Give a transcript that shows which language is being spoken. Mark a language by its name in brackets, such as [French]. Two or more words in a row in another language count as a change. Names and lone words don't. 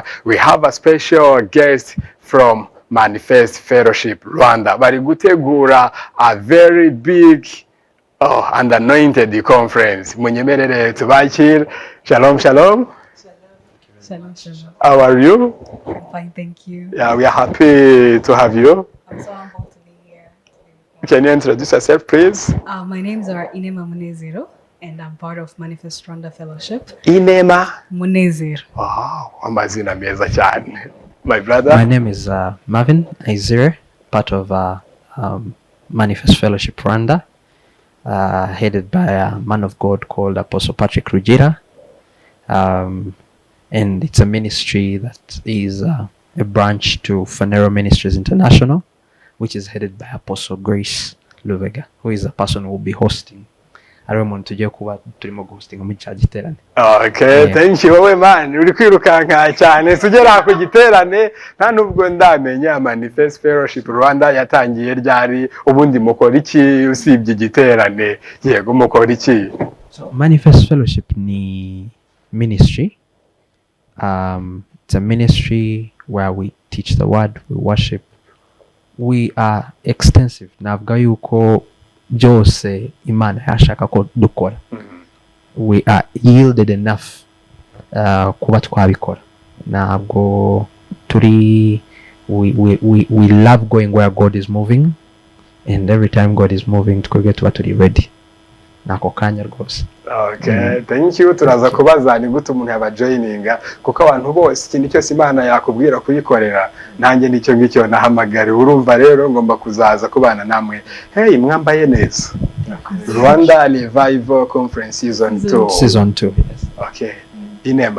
[English] We have a special guest from Manifest Fellowship Rwanda. [Kinyarwanda] Bari gutegura [English] a very big and anointed conference. [Kinyarwanda] Munyemerere tubakire. Shalom. Shalom. [English] How are you? I'm fine, thank you. Yeah, we are happy to have you. I'm so humbled to be here. Can you introduce yourself, please? My names are Imana Inyigisho, and I'm part of Manifest Rwanda Fellowship. Imana Inyigisho. [Kinyarwanda] Wow, amazina meza cyane. [English] My brother. My name is Marvin Izire, part of Manifest Fellowship Rwanda, headed by a man of God called Apostle Patrick Rugira. And it's a ministry that is a branch to Conférence Ministries International, which is headed by Apostle Grace Lubega, who is the person who will be hosting. Okay, thank you. [Kinyarwanda] Wowe man, uri kwirukanka cyane sugera ku giterane nta nubwo ndamenya Manifest Fellowship Rwanda yatangiye ryari, ubundi mukora iki usibye igiterane? Yego mukora iki? So Manifest Fellowship ni ministry. [English] It's a ministry where we teach the word, we worship. We are extensive. [Kinyarwanda] Navuga yuko byose Imana yashaka ko dukora. [English] We are yielded enough [Kinyarwanda] kuba twabikora. Ntabwo turi [English] we love going where God is moving, and every time God is moving [Kinyarwanda] twebwe tuba turi [English] ready. [Kinyarwanda] Nako kanya rwose. [English] Okay, thank you. [Kinyarwanda] Turaza kubaza ni gute umuntu yaba joininga, kuko abantu bose ikintu cyose Imana yakubwira kuyikorera nanjye nicyo ngicyo nahamagare. Urumva rero ngomba kuzaza kubana namwe. Hey, mwambaye neza. Rwanda Revival Conference Season 2. [English] Season 2, yes. Okay. Inema.